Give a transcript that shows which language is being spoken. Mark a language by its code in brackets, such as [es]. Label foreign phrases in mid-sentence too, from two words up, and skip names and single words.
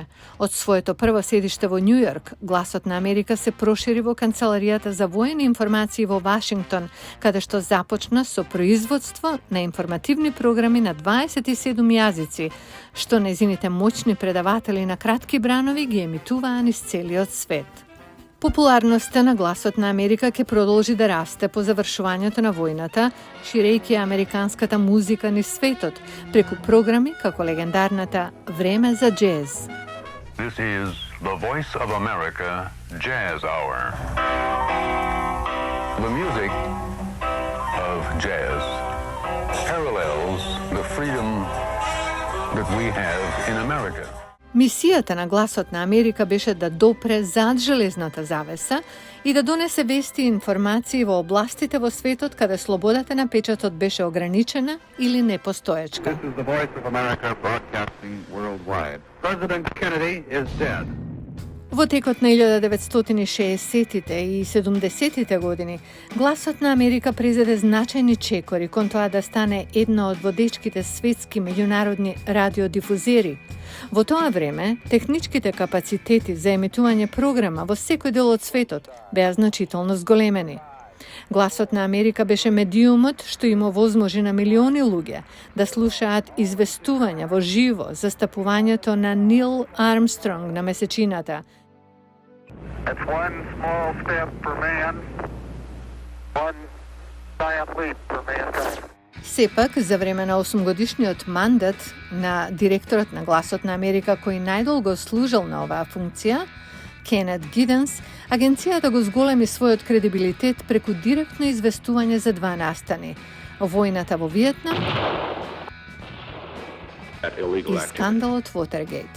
[mk] Од своето прво седиште во Њу Јорк, Гласот на Америка се прошири во Канцеларијата за воени информации во Вашингтон, каде што започна со производство на информативни програми на 27 јазици, што незините моćни предаватели на кратки бранови ги емитуваа низ целиот свет. Популарноста на Гласот на Америка ќе продолжи да расте по завршувањето на војната, ширејќи американската музика низ светот преку програми како легендарната Време за джез. [en] This is the Voice of America Jazz Hour. The music of jazz parallels the freedom that we have in America. [mk] Мисијата на Гласот на Америка беше да допре зад железната завеса и да донесе вести и информации во областите во светот каде слободата на печатот беше ограничена или непостоечка. [en] This is the Voice of America broadcasting worldwide. President Kennedy is dead. [mk] Во текот на 1960-тите и 70-тите години, Гласот на Америка презеде значајни чекори кон тоа да стане една од водечките светски меѓународни радиодифузери. Во тоа време, техничките капацитети за емитување програма во секој дел од светот беа значително зголемени. Гласот на Америка беше медиумот што им овозможи на милиони луѓе да слушаат известувања во живо за стапувањето на Нил Армстронг на месечината. [en] It's one small step for man, one giant leap for mankind. [mk] Сепак, за време на 8-годишниот мандат на директорот на Гласот на Америка, кој најдолго служил на оваа функција, Кенет Гиденс, агенцијата го зголеми својот кредибилитет преку директно известување за два настани: војната во Виетнам и скандалот Вотергейт.